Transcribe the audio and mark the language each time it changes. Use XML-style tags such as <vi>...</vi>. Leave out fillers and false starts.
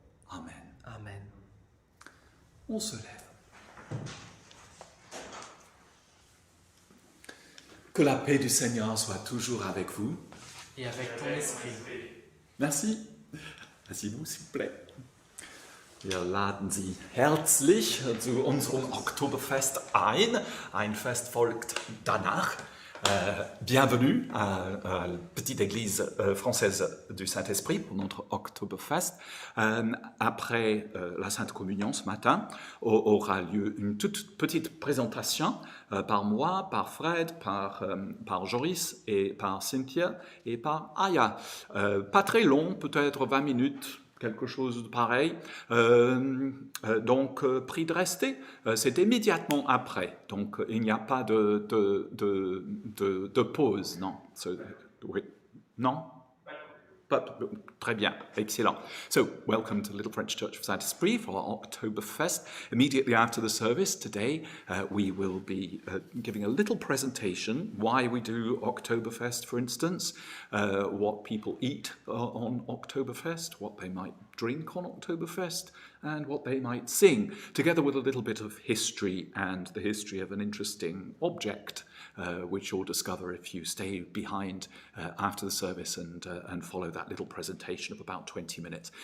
<fr>Amen. Amen. On se lève. Que la paix du Seigneur soit toujours avec vous. Et avec ton esprit. Merci. Asseyez-vous, s'il vous plaît.</fr> <de>Wir laden Sie herzlich zu unserem Oktoberfest ein. Ein Fest folgt danach.</de> <fr>Bienvenue à la petite église française du Saint Esprit pour notre Oktoberfest. Après la Sainte Communion ce matin, aura lieu une toute petite présentation par moi, par Fred, par Joris et par Cynthia et par Aya. Pas très long, peut-être 20 minutes. Quelque chose de pareil. Donc, prie de rester. C'est immédiatement après. Donc, il n'y a pas de pause, non. Oui. Non?</fr> <en>But</en> <fr>très bien, excellent.</fr> <en>So, welcome to Little French Church of Saint Esprit for our Oktoberfest. Immediately after the service today, we will be giving a little presentation, why we do Oktoberfest, for instance, what people eat on Oktoberfest, what they might drink on Oktoberfest, and what they might sing, together with a little bit of history and the history of an interesting object, which you'll discover if you stay behind after the service and follow that little presentation of about 20 minutes.</en>